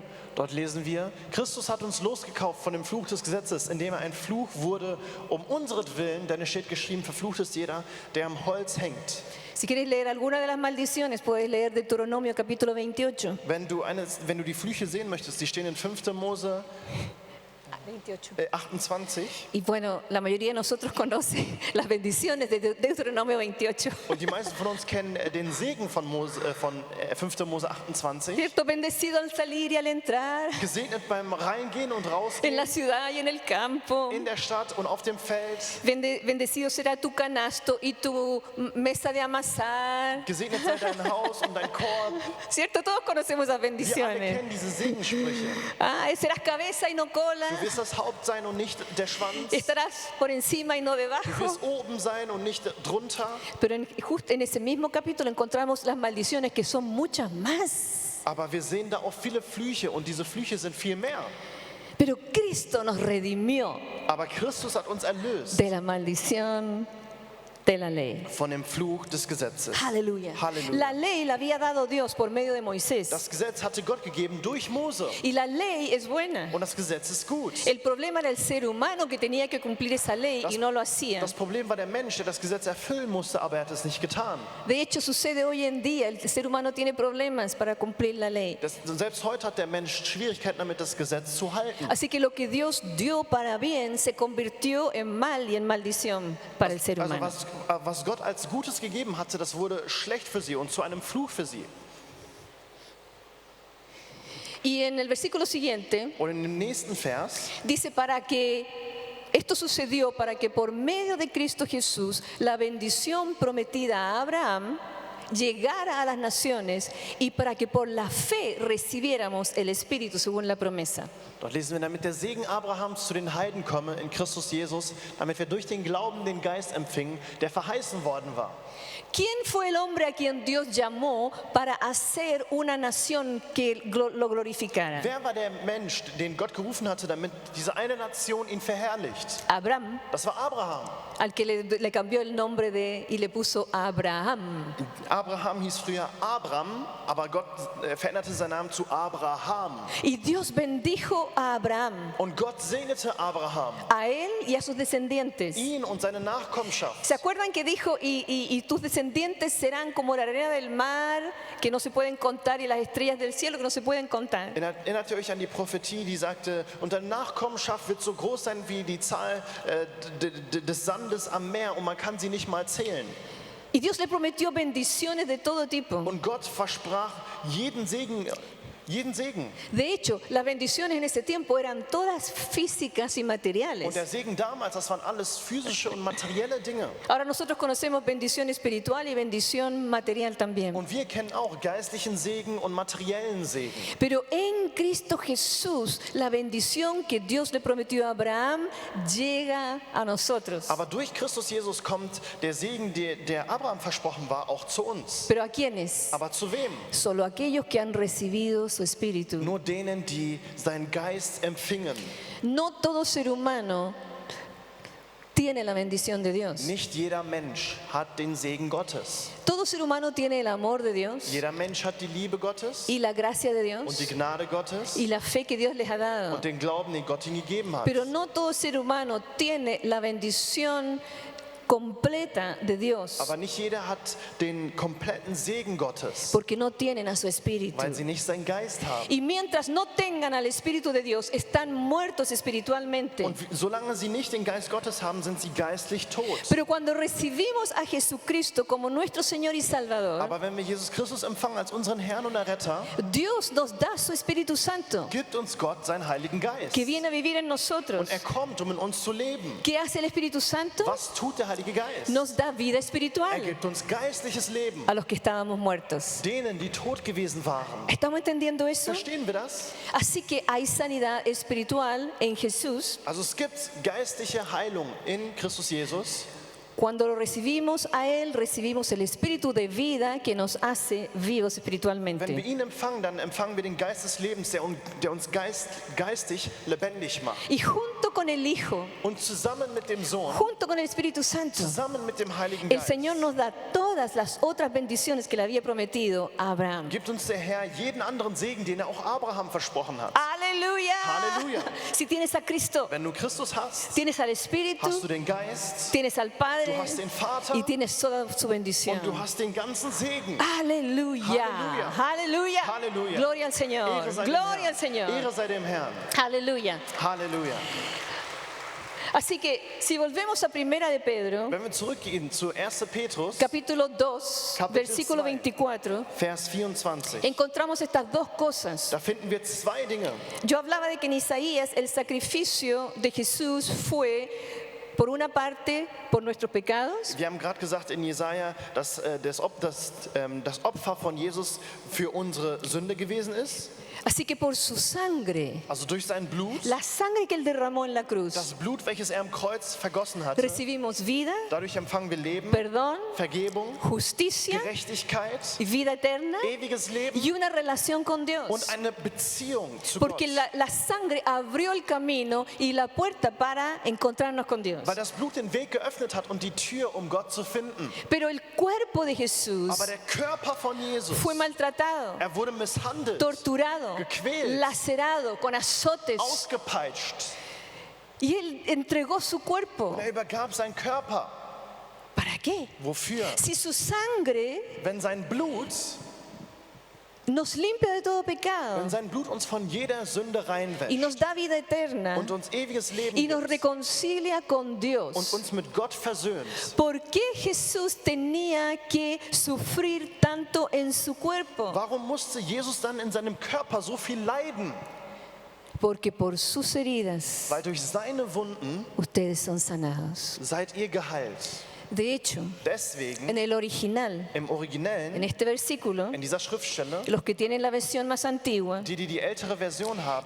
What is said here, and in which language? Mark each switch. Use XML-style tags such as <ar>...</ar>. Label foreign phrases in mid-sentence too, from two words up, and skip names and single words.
<de>Dort lesen wir, Christus hat uns losgekauft von dem Fluch des Gesetzes, indem er ein Fluch wurde, um unseretwillen, denn es steht geschrieben, verflucht ist jeder, der am Holz hängt.</de> <es>Si quieres leer alguna de las maldiciones, puedes leer Deuteronomio capítulo 28.</es> <de>Wenn du die Flüche sehen möchtest, die stehen in 5. Mose 28.</de> <es>Y bueno, la mayoría de nosotros conoce las bendiciones de Deuteronomio 28.</es> <de>Und die meisten von uns kennen den Segen von 5. Mose 28.</de> <es>¿Cierto? Bendecido al salir y al entrar,</es> <de>Gesegnet beim Reingehen und</de> <es>en</es> <de>Rausgehen,</de> <es>la ciudad y en el campo.</es> <de>in der Stadt und auf dem Feld.</de> <es>Bendecido será tu canasto y tu mesa de amasar.</es> <de>Gesegnet sei dein Haus und dein Korb.</de> <es>¿Cierto? Todos conocemos esas</es> <de>Wir alle</de> <es>bendiciones.</es> <de>kennen diese Segensprüche.</de> <es>Serás cabeza y no cola.</es> <de>Du wirst das Haupt sein und nicht der Schwanz.</de> <es>Estarás por encima y no</es> <de>Du</de> <es>debajo.</es> <de>wirst oben sein und nicht drunter.</de> <es>Pero justo en ese mismo capítulo encontramos las maldiciones que son muchas más.</es> <de>Aber wir sehen da auch viele Flüche und diese Flüche sind viel mehr.</de> <es>Pero Cristo nos redimió</es> <de>Aber Christus hat uns erlöst</de> <es>de la maldición de la ley.</es> <de>von dem Fluch des Gesetzes.</de> <es>Aleluya.</es> <de>Halleluja.</de> <es>La ley la había dado Dios por medio de Moisés.</es> <de>Das Gesetz hatte Gott gegeben durch Mose.</de> <es>Y la ley es buena.</es> <de>Und das Gesetz ist gut.</de> <es>El problema era el ser humano que tenía que cumplir esa ley y no lo hacía.</es> <de>Das Problem war der Mensch, der das Gesetz erfüllen musste, aber er hat es nicht getan.</de> <es>De hecho, sucede hoy en día. El ser humano tiene problemas para cumplir la ley.</es> <de>Selbst heute hat der Mensch Schwierigkeiten damit, das Gesetz zu halten.</de> <es>Así que lo que Dios dio para bien se convirtió en mal y en maldición para el ser</es> <de>Also</de> <es>humano.</es> <de>was Gott als Gutes gegeben hatte, das wurde schlecht für sie und zu einem Fluch für sie.</de> <es>Y en el versículo siguiente</es> <de>Und in dem nächsten Vers,</de> <es>dice esto sucedió para que por medio de Cristo Jesús la bendición prometida a Abraham llegara a las naciones y para que por la fe recibiéramos el Espíritu según la promesa.</es> <de>Dort lesen wir, damit der Segen Abrahams zu den Heiden komme in Christus Jesus, damit wir durch den Glauben den Geist empfingen, der verheißen worden war.</de> <es>¿Quién fue el hombre a quien Dios llamó para hacer una nación que lo glorificara?</es> <de>Wer war der Mensch, den Gott gerufen hatte, damit diese eine Nation ihn verherrlicht?</de> <es>Abraham,</es> <de>Das war Abraham.</de> <es>al que le cambió el nombre y le puso Abraham.</es> <de>Abraham hieß früher Abram, aber Gott veränderte seinen Namen zu Abraham.</de> <es>Y Dios bendijo a Abraham,</es> <de>Und Gott segnete Abraham,</de> <es>a él y a sus descendientes.</es> <de>ihn und seine Nachkommenschaft.</de> <es>¿Se acuerdan que dijo, y tus descendientes serán como la arena del mar, que no se pueden contar, y las estrellas del cielo, que no se pueden contar?</es> <de>Erinnert ihr euch an die Prophetie, die sagte, und deine Nachkommenschaft wird so groß sein wie die Zahl des Sandes am Meer und man kann sie nicht mal zählen.</de> <es>Y Dios le prometió bendiciones de todo tipo.</es> <de>Und Gott versprach jeden Segen.</de> <es>De hecho, las bendiciones en ese tiempo eran todas físicas y</es> <de>Und</de> <es>materiales.</es> <de>der Segen damals, das waren alles physische und materielle Dinge.</de> <es>Ahora nosotros conocemos bendición espiritual y bendición material también.</es> <de>Und wir kennen auch geistlichen Segen und materiellen Segen.</de> <es>Pero en Cristo Jesús, la bendición que Dios le prometió a Abraham llega a nosotros.</es> <de>Aber durch Christus Jesus kommt der Segen, der Abraham versprochen war, auch zu uns.</de> <es>¿Pero a quiénes?</es> <de>Aber zu wem?</de> <es>Solo aquellos que han recibido su espíritu.</es> <de>Nur denen, die seinen Geist empfingen.</de> <es>No todo ser humano tiene la bendición de Dios.</es> <de>Nicht jeder Mensch hat den Segen Gottes.</de> <es>Todo ser humano tiene el amor de Dios</es> <de>Jeder Mensch hat die Liebe Gottes</de> <es>y la gracia de</es> <de>und die</de> <es>Dios</es> <de>Gnade Gottes</de> <es>y la fe que Dios les ha dado.</es> <de>und den Glauben, den Gott ihnen gegeben hat.</de> <es>Pero no todo ser humano tiene la bendición completa de Dios,</es> <de>Aber nicht jeder hat den kompletten Segen Gottes,</de> <es>porque no tienen a su espíritu.</es> <de>weil sie nicht seinen Geist haben.</de> <es>Y mientras no tengan al Espíritu de Dios, están muertos espiritualmente.</es> <de>Und solange sie nicht den Geist Gottes haben, sind sie geistlich tot.</de> <es>Pero cuando recibimos a Jesucristo como nuestro Señor y Salvador,</es> <de>Aber wenn wir Jesus Christus empfangen als unseren Herrn und Erretter,</de> <es>Dios nos da su Espíritu Santo,</es> <de>gibt uns Gott seinen Heiligen Geist.</de> <es>que viene a vivir en</es> <de>Und</de> <es>nosotros.</es> <de>kommt, in uns zu leben.</de> <es>¿Qué hace el Espíritu Santo?</es> <de>Was tut der Heilige Geist?</de> <es>Nos da vida espiritual</es> <de>Gibt uns geistliches Leben.</de> <es>a los que estábamos muertos.</es> <de>Denen, die tot gewesen waren.</de> <es>¿Estamos entendiendo eso?</es> <de>Verstehen wir das?</de> <es>Así que hay sanidad espiritual en Jesús.</es> <de>Also es gibt geistliche Heilung in Christus Jesus.</de> <es>Cuando lo recibimos a Él, recibimos el espíritu de vida que nos hace vivos</es> <de>Wenn wir</de> <es>espiritualmente.</es> <de>ihn empfangen, dann empfangen wir den Geist des Lebens, der uns geistig lebendig macht.</de> <es>Y junto con el Hijo,</es> <de>Und zusammen mit dem Sohn,</de> <es>junto con el Espíritu Santo,</es> <de>zusammen mit dem Heiligen</de> <es>el</es> <de>Geist,</de> <es>Señor nos da todas las otras bendiciones que le había prometido a Abraham.</es> <de>gibt uns der Herr jeden anderen Segen, den er auch Abraham versprochen hat.</de> <es>¡Aleluya!</es> <de>Halleluja.</de> <es>Si tienes a Cristo,</es> <de>Wenn du Christus hast,</de> <es>tienes al Espíritu,</es> <de>hast du den Geist,</de> <es>tienes al Padre</es> <de>du hast den Vater</de> <es>y tienes toda su bendición.</es> <de>und du hast den ganzen Segen.</de> <es>Aleluya,</es> <de>Halleluja.</de> <es>aleluya,</es> <de>Halleluja.</de> <es>Gloria al Señor,</es> <de>Ehre sei dem</de> <es>gloria</es> <de>Herrn.</de> <es>al Señor,</es> <de>Ehre sei dem Herrn.</de> <es>aleluya.</es> <de>Halleluja.</de> <es>Así que si volvemos a Primera de Pedro,</es> <de>Wenn wir zurückgehen zu 1. Petrus,</de> <es>capítulo 2,</es> <de>Kapitel</de> <es>versículo</es> <de>2.</de> <es>24,</es> <de>Vers 24,</de> <es>encontramos estas dos cosas.</es> <de>da finden wir zwei Dinge.</de> <es>Yo hablaba de que en Isaías el sacrificio de Jesús fue, por una parte, por nuestros pecados,</es> <de>Wir haben gerade gesagt in Jesaja, dass das Opfer von Jesus für unsere Sünde gewesen ist.</de> <es>así que por su sangre,</es> <de>Also durch sein Blut,</de> <es>la sangre que él derramó en la cruz,</es> <de>das Blut, welches er am Kreuz vergossen hatte.</de> <es>recibimos vida,</es> <de>Dadurch empfangen wir Leben,</de> <es>perdón,</es> <de>Vergebung,</de> <es>justicia</es> <de>Gerechtigkeit,</de> <es>y vida eterna</es> <de>ewiges Leben</de> <es>y una relación con Dios.</es> <de>und eine Beziehung zu</de> <es>Porque</es> <de>Gott.</de> <es>la sangre abrió el camino y la puerta para encontrarnos con Dios.</es> <de>Weil das Blut den Weg geöffnet hat und die Tür, um Gott zu finden.</de> <es>Pero el cuerpo de Jesús</es> <de>Aber der Körper von Jesus,</de> <es>fue maltratado,</es> <de>er wurde misshandelt,</de> <es>torturado,</es> <de>gequält,</de> <es>lacerado con azotes.</es> <de>ausgepeitscht.</de> <es>Y él entregó su cuerpo.</es> <de>Und er übergab seinen Körper.</de> <es>¿Para qué?</es> <de>Wofür?</de> <es>Si su sangre</es> <de>Wenn sein Blut</de> <es>nos limpia de todo</es> <de>Wenn</de> <es>pecado</es> <de>sein Blut uns von jeder Sünde</de> <es>y</es> <de>reinwäscht</de> <es>nos da vida eterna</es> <de>und uns ewiges Leben</de> <es>y nos</es> <de>gibt</de> <es>reconcilia con</es> <de>und</de> <es>Dios,</es> <de>uns mit Gott versöhnt,</de> <es>¿por qué Jesús tenía que sufrir tanto en su cuerpo?</es> <de>warum musste Jesus dann in seinem Körper so viel leiden?</de> <es>Porque por sus heridas</es> <de>Weil durch seine Wunden</de> <es>ustedes son sanados.</es> <de>seid ihr geheilt.</de> <es>De hecho,</es> <de>Deswegen,</de> <es>en el original,</es> <de>im</de> <es>en</es> <de>Originellen,</de> <es>este versículo,</es> <de>in dieser Schriftstelle,</de> <es>los que tienen la versión más antigua,</es> <de>die ältere Version haben,</de>